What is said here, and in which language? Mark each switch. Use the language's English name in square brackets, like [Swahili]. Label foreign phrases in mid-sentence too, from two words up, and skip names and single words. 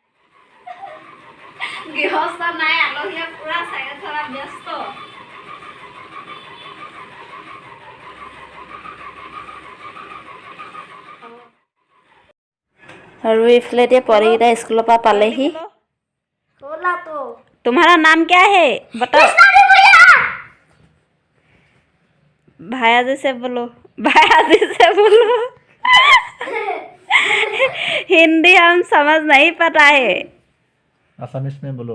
[Assamese] গৃহস্থ নাই, আলহীয়ে পুৰা চাইকেল চলাই ব্যস্ত। আৰু এইফালে এতিয়া পোৱালীকেইটা স্কুলৰ পৰা পালেহি। [Hindi] तुम्हारा नाम क्या है बताओ? भाया जी से बोलो, भाया जी से बोलो। हिंदी हम समझ नहीं पाता है। असमिस में बोलो।